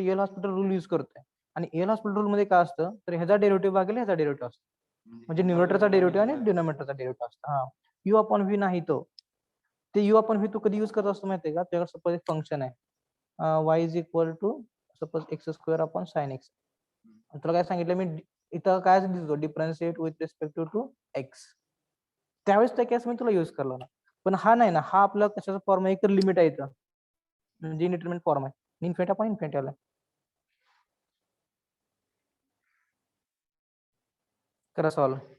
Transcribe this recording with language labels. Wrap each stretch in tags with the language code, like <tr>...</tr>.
<mr>L hospital rule use करतोय. आणि L hospital rule मध्ये काय असतं? तर ह्याचा डेरिव्हेटिव्ह भागिले ह्याचा डेरिव्हेटिव्ह असतो. म्हणजे न्यूमरेटरचा डेरिव्हेटिव्ह आणि डिनोमिनेटरचा डेरिव्हेटिव्ह असतो. हा, यू अपॉन व्ही नाही तो. ते यू अपॉन व्ही तू कधी यूज करत असतो माहितीये का? त्यावर सपोज एक फंक्शन आहे</mr> <en>y is equal to suppose x square upon sine x.</en> <mr>तुला काय सांगितलं मी इथं काय दिसतो?</mr> <en>Differentiate with respect to x.</en> <mr>त्यावेळेस त्या केस मी तुला यूज करला ना. पण हा नाही ना, हा आपला कशाचा फॉर्म आहे? एक तर लिमिट आहे इथं, म्हणजे इनडिटर्मिनेट फॉर्म आहे. इन्फिनिटी अपॉन इन्फिनिटी आला. करा सॉल्व.</mr>